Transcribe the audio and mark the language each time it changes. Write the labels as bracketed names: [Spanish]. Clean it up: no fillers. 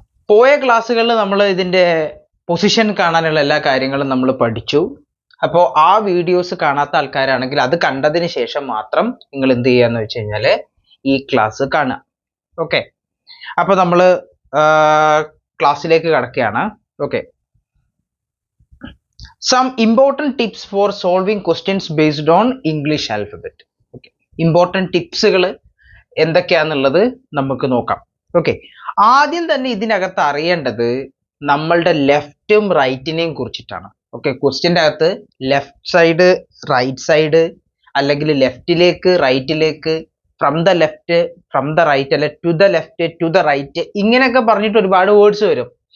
[Malayalam] പോയ ക്ലാസ്സുകളിൽ നമ്മൾ ഇതിൻ്റെ പൊസിഷൻ കാണാനുള്ള എല്ലാ കാര്യങ്ങളും നമ്മൾ പഠിച്ചു. അപ്പോൾ ആ വീഡിയോസ് കാണാത്ത ആൾക്കാരാണെങ്കിൽ അത് കണ്ടതിന് ശേഷം മാത്രം നിങ്ങൾ എന്ത് ചെയ്യാന്ന് വെച്ച് കഴിഞ്ഞാൽ ഈ ക്ലാസ് കാണുക. ഓക്കെ, അപ്പോൾ നമ്മൾ ക്ലാസ്സിലേക്ക് കടക്കുകയാണ്. [English] Some important tips for solving questions based on English alphabet. [Malayalam] Important ടിപ്സുകൾ എന്തൊക്കെയാണെന്നുള്ളത് നമുക്ക് നോക്കാം. ആദ്യം തന്നെ ഇതിനകത്ത് അറിയേണ്ടത് നമ്മളുടെ ലെഫ്റ്റും റൈറ്റിനെയും കുറിച്ചിട്ടാണ്. ക്വസ്റ്റ്യൻ്റെ അകത്ത് ലെഫ്റ്റ് സൈഡ്, റൈറ്റ് സൈഡ്, അല്ലെങ്കിൽ ലെഫ്റ്റിലേക്ക്, റൈറ്റിലേക്ക്, from the left, from the right, അല്ലെ to the left, to the right, ഇങ്ങനെയൊക്കെ പറഞ്ഞിട്ട് ഒരുപാട് വേർഡ്സ് വരും.